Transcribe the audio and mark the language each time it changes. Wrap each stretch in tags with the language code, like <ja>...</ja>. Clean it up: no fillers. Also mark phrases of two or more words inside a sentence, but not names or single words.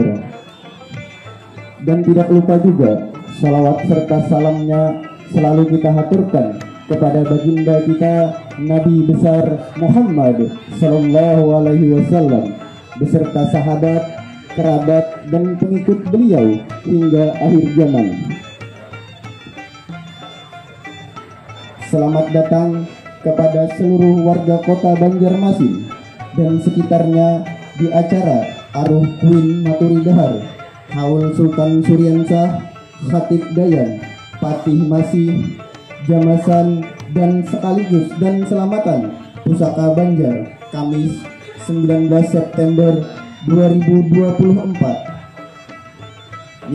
<id>Dan tidak lupa juga salawat serta salamnya selalu kita haturkan kepada baginda kita Nabi besar Muhammad</id> <ar>صلى الله عليه وسلم</ar> <id>beserta sahabat, kerabat, dan pengikut beliau hingga akhir zaman. Selamat datang kepada seluruh warga kota Banjarmasin dan sekitarnya di acara Aruh Kuin Maturi Dahar Haul Sultan Suryansah, Khatib Dayan, Patih Masih, Jamasan, dan sekaligus dan selamatan Pusaka Banjar, Kamis 19 September 2024.</id>